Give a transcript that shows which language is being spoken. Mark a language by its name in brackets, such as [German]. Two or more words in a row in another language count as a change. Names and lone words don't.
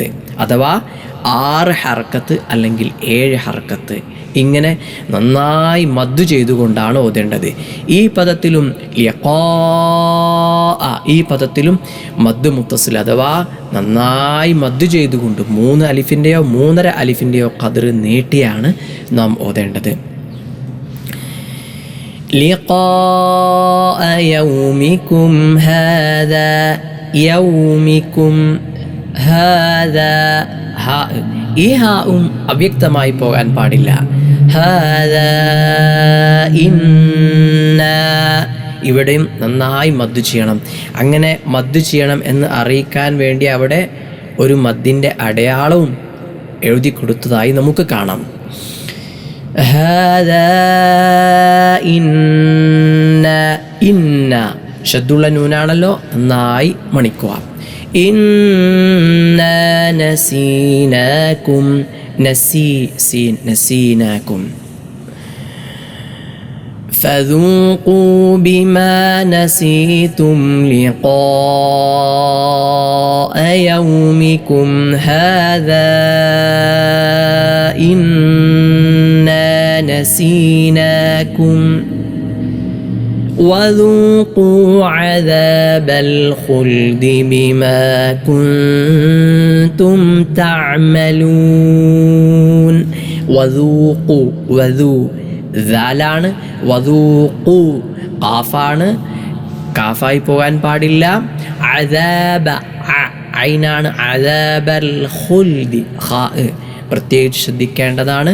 [Malayalam] അഥവാ 6 ഹറക്കത്ത് അല്ലെങ്കിൽ 7 ഹറക്കത്ത് ഇങ്ങനെ നന്നായി മദ്ദ് ചെയ്തുകൊണ്ടാണ് ഓതേണ്ടത്. ഈ പദത്തിലും ഈ പദത്തിലും [Arabic] مد متصل [Malayalam] അഥവാ നന്നായി മദ്ദ് ചെയ്തുകൊണ്ട് 3 അലിഫിൻ്റെയോ 3.5 അലിഫിൻ്റെയോ ഖദ്ർ നീട്ടിയാണ് നാം ഓതേണ്ടത്. [Arabic] لقاء يومكم هذا. يومكم هذا [Malayalam] ഈ ഹാവും അവ്യക്തമായി പോകാൻ പാടില്ല. [Arabic] هذا إن [Malayalam] ഇവിടെയും നന്നായി മദ്ദ് ചെയ്യണം. അങ്ങനെ മദ്ദ് ചെയ്യണം എന്ന് അറിയിക്കാൻ വേണ്ടി അവിടെ ഒരു മദ്ദിൻ്റെ അടയാളവും എഴുതി കൊടുത്തതായി നമുക്ക് കാണാം. ഇന്ന ഷദ്ദുള്ള നൂനാണല്ലോ, നന്നായി മണിക്കുക. ഇന്ന നസീനാകും, നസീനാകും. [Arabic] فذوقوا بما نسيتم لقاء يومكم هذا إنا نسيناكم وذوقوا عذاب الخلد بما كنتم تعملون. [Malayalam] വദൂഖു, വദൂ ദാലാണ്, വദൂഖു ഖാഫാണ്, കാഫായി പോകാൻ പാടില്ല. അദാബ ഐനാണ്, [Arabic] عذاب الخلد [Malayalam] ഖാ പ്രത്യേകിച്ച് ശ്രദ്ധിക്കേണ്ടതാണ്.